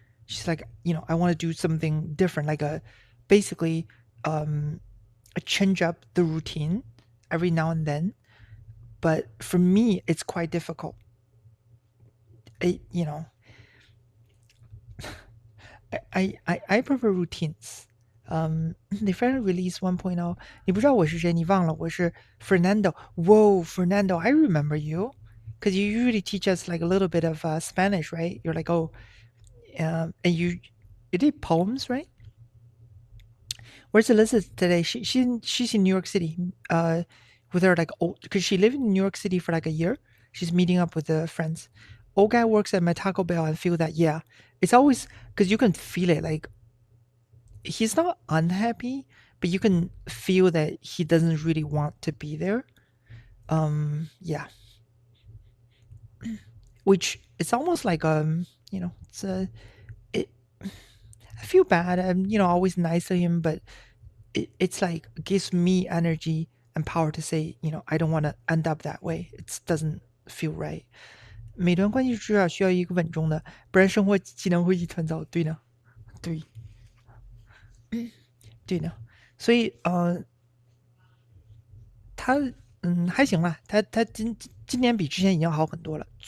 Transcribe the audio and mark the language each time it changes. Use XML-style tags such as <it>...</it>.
<en>She's like, I want to do something different, like basically um, a change up the routine every now and then. But for me, it's quite difficult. I, you know, I prefer routines. They finally released 1.0.</en> <zh>你不知道我是谁，你忘了我是 Fernando.</zh> <en>Whoa, Fernando, I remember you. Because you usually teach us like a little bit of Spanish, right? You're like, oh, and you did poems, right? Where's Elizabeth today? She's in New York City. With her like old, because she lived in New York City for like a year. She's meeting up with the friends. Old guy works at my Taco Bell and feel that, yeah, it's always because you can feel it. Like he's not unhappy, but you can feel that he doesn't really want to be there. Yeah, which it's almost like it's it. I feel bad. I'm always nice to him, but it's like gives me energy and power to say, I don't want to end up that way. It doesn't feel right.</en> <zh>每段关系至少需要一个稳重的，不然生活技能会一团糟。对呢，对对呢，所以他还行啦，他今年比之前已经好很多了。</zh>